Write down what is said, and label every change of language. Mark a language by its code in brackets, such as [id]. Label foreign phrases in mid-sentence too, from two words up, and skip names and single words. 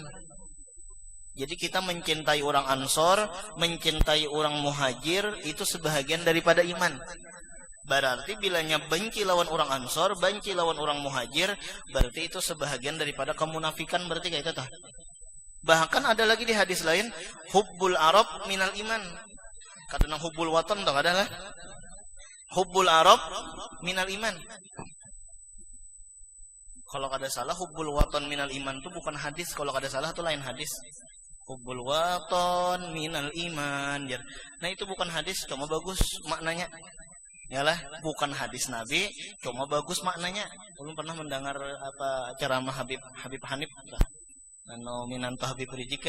[id] Jadi kita mencintai orang Ansor, mencintai orang Muhajir itu sebahagian daripada iman. Berarti bilanya benci lawan orang Ansor, benci lawan orang Muhajir, berarti itu sebahagian daripada kemunafikan, berarti kayak itu tah. Bahkan ada lagi di hadis lain, [ar] حب العرب من الإيمان. [id] Kadang [ar] حب الوطن [id] tak ada lah. [ar] حب العرب من الإيمان. [id] Kalau kada salah [ar] حب الوطن من الإيمان [id] itu bukan hadis. Kalau kada salah itu lain hadis. [ar] حب الوطن من الإيمان. [id] Nah itu bukan hadis, cuma bagus maknanya. Yalah, bukan hadis Nabi, cuma bagus maknanya. Belum pernah mendengar apa ceramah Habib Hanif anu minanto Habib Rijik ya.